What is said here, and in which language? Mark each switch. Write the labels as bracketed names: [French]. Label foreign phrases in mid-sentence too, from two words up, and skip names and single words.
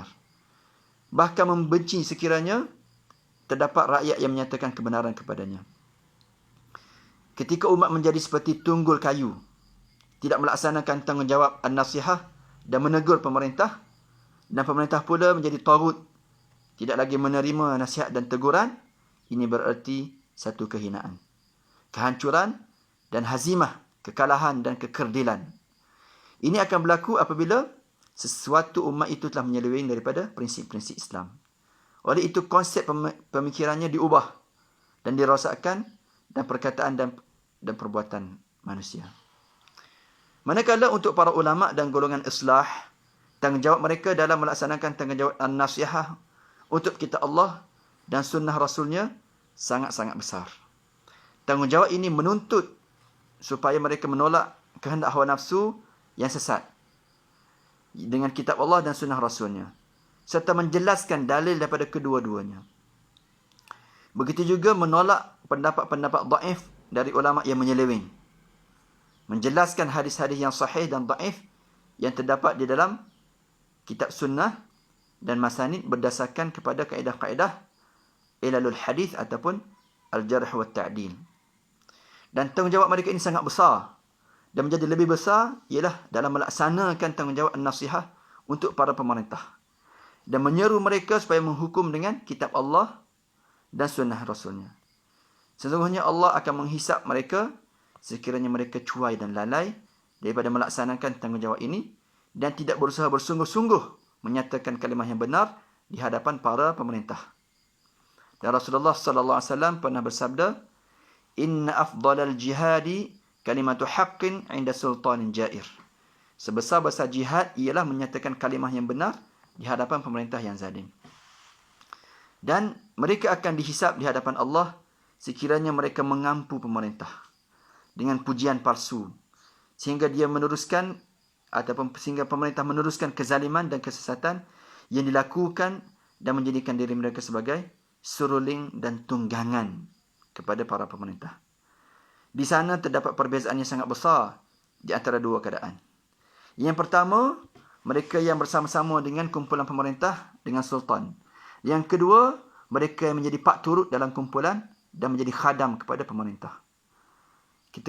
[Malay] Bahkan membenci sekiranya terdapat rakyat yang menyatakan kebenaran kepadanya. Ketika umat menjadi seperti tunggul kayu, tidak melaksanakan tanggungjawab an-nasihah dan menegur pemerintah, dan pemerintah pula menjadi tagut, tidak lagi menerima nasihat dan teguran, ini bererti satu kehinaan, kehancuran dan hazimah, kekalahan dan kekerdilan. Ini akan berlaku apabila sesuatu umat itu telah menyeleweng daripada prinsip-prinsip Islam. Oleh itu konsep pemikirannya diubah dan dirosakkan dan perkataan dan perbuatan manusia. Manakala untuk para ulama dan golongan islah, tanggungjawab mereka dalam melaksanakan tanggungjawab an-nasihah untuk kitab Allah dan sunnah Rasulnya sangat-sangat besar. Tanggungjawab ini menuntut supaya mereka menolak kehendak hawa nafsu yang sesat dengan kitab Allah dan sunnah Rasulnya, serta menjelaskan dalil daripada kedua-duanya. Begitu juga menolak pendapat-pendapat dhaif dari ulama yang menyeleweng, menjelaskan hadis-hadis yang sahih dan dhaif yang terdapat di dalam kitab sunnah dan masanid berdasarkan kepada kaedah-kaedah [Arabic] علل الحديث [Malay] ataupun [Arabic] الجرح والتعديل. [Malay] Dan tanggungjawab mereka ini sangat besar, dan menjadi lebih besar ialah dalam melaksanakan tanggungjawab an-nasihah untuk para pemerintah dan menyeru mereka supaya menghukum dengan kitab Allah dan sunnah Rasulnya. Sesungguhnya Allah akan menghisap mereka sekiranya mereka cuai dan lalai daripada melaksanakan tanggungjawab ini dan tidak berusaha bersungguh-sungguh menyatakan kalimah yang benar di hadapan para pemerintah. Dan Rasulullah [Arabic] صلى الله عليه وسلم [Malay] pernah bersabda, [Arabic] "إن أفضل الجهاد كلمة حق عند سلطان جائر." [Malay] Sebesar-besar jihad ialah menyatakan kalimah yang benar di hadapan pemerintah yang zalim. Dan mereka akan dihisap di hadapan Allah sekiranya mereka mengampu pemerintah dengan pujian palsu sehingga pemerintah meneruskan kezaliman dan kesesatan yang dilakukan dan menjadikan diri mereka sebagai suruling dan tunggangan kepada para pemerintah. Di sana terdapat perbezaan yang sangat besar di antara dua keadaan. Yang pertama, mereka yang bersama-sama dengan kumpulan pemerintah dengan sultan. Yang kedua, mereka yang menjadi pak turut dalam kumpulan dan menjadi khadam kepada pemerintah.